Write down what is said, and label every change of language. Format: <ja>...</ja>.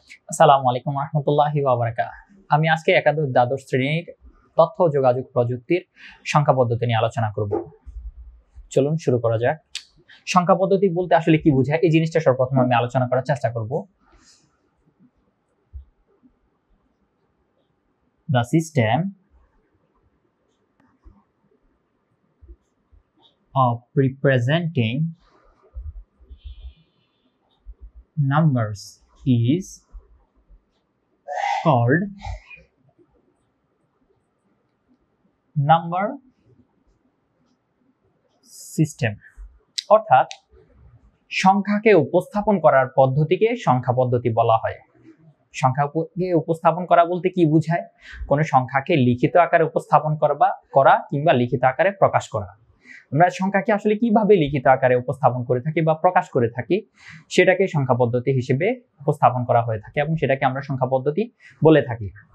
<bn>আসসালামু আলাইকুম রহমতুল্লাহি ওয়া বারাকাতুহু। আমি আজকে একাদশ দ্বাদশ শ্রেণীর তথ্য ও যোগাযোগ প্রযুক্তির সংখ্যা পদ্ধতি নিয়ে আলোচনা করব। চলুন শুরু করা যাক। সংখ্যা পদ্ধতি বলতে আসলে কি বোঝায় এই জিনিসটা সর্বপ্রথম আমি আলোচনা করার চেষ্টা করব।</bn> <en>The system of representing numbers is called number system।</en> <bn>অর্থাৎ সংখ্যাকে উপস্থাপন করার পদ্ধতিকে সংখ্যা পদ্ধতি বলা হয়। সংখ্যাকে উপস্থাপন করা বলতে কি বোঝায়? কোনো সংখ্যাকে লিখিত আকারে উপস্থাপন করা কিংবা লিখিত আকারে প্রকাশ করা। আমরা সংখ্যাকে আসলে কিভাবে লিখিত আকারে উপস্থাপন করে থাকি বা প্রকাশ করে থাকি সেটাকে সংখ্যা পদ্ধতি হিসেবে উপস্থাপন করা হয়ে থাকে এবং সেটাকে আমরা সংখ্যা পদ্ধতি বলে থাকি।</bn>